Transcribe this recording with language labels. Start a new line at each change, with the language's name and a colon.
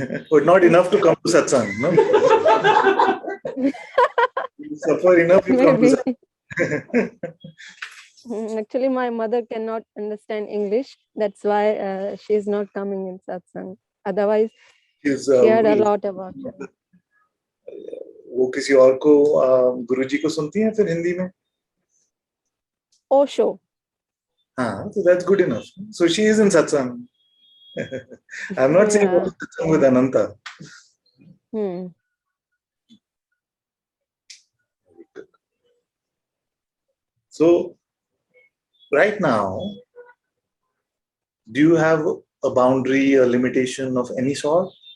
English: But not enough to come to satsang. No, you suffer enough. You come to Maybe. satsang. Actually, my mother cannot understand English. That's why she is not coming in satsang. Otherwise, Is she heard a lot about it.
Hindi: वो किसी और को गुरुजी को सुनती हैं फिर हिंदी में?
English: Osho. हाँ, so that's good enough. So she is in satsang. I'm not saying go Yeah. to satsang with Ananta. So right now, do you have a boundary, a limitation of any sort?